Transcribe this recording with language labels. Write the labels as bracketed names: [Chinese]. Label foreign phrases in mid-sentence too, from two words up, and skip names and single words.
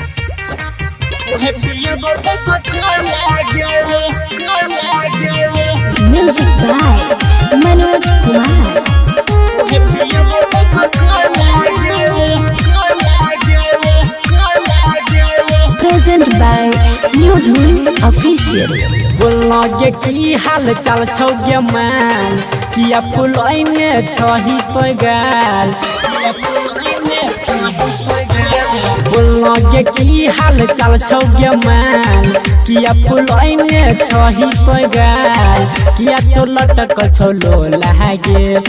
[English] Music by Manoj Kumar. Present by New Dhun Official. [Maithili] बोलना गे की हाल चाल छौ गे मान किया फुलैने छही तो गाल बोलना गे की हाल चाल छौ गे मान किया फुलैने छही तो गाल किया तो लटकल छौ लोला गे